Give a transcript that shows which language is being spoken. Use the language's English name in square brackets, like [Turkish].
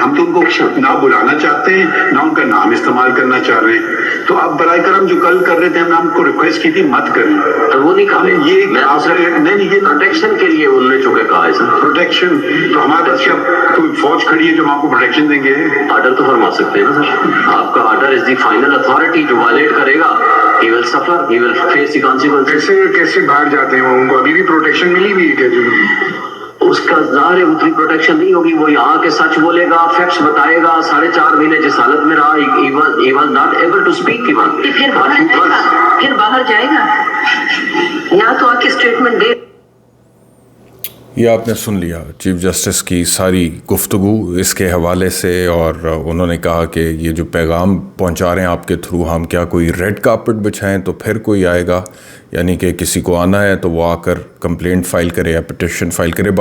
[Urdu] ہم تو ان کو نہ بلانا چاہتے ہیں نہ ان کا نام استعمال کرنا چاہ رہے ہیں. تو آپ برائے کرم جو کل کر رہے تھے, ہم نے آپ کو ریکویسٹ کی تھی مت کریں. وہ نہیں کہا, یہ نہیں, یہ پروٹیکشن کے لیے انہوں نے چونکہ کہا ہے سر. پروٹیکشن تو ہمارے پاس کیا کوئی فوج کھڑی ہے جو ہم آپ کو پروٹیکشن دیں گے؟ آرڈر تو فرما سکتے ہیں نا سر. آپ کا [English] Order is the final authority. [Urdu] جو وائلیٹ کرے گا [English] he will suffer, he will face the consequences. [Urdu] کیسے باہر جاتے ہیں ان کو ابھی بھی پروٹیکشن ملی ہوئی ہے کیا؟ جو اس کا ظاہر ہے اتنی پروٹیکشن نہیں ہوگی. وہ یہاں کے سچ بولے گا, فیکٹس بتائے گا. 4.5 مہینے جس حالت میں رہا, [English] he was not able to speak even. [Urdu] پھر باہر جائے گا, یہاں تو آ کے اسٹیٹمنٹ دے. یہ آپ نے سن لیا چیف جسٹس کی ساری گفتگو اس کے حوالے سے, اور انہوں نے کہا کہ یہ جو پیغام پہنچا رہے ہیں آپ کے تھرو, ہم کیا کوئی ریڈ کارپٹ بچھائیں تو پھر کوئی آئے گا, یعنی کہ کسی کو آنا ہے تو وہ آ کر کمپلینٹ فائل کرے یا پٹیشن فائل کرے.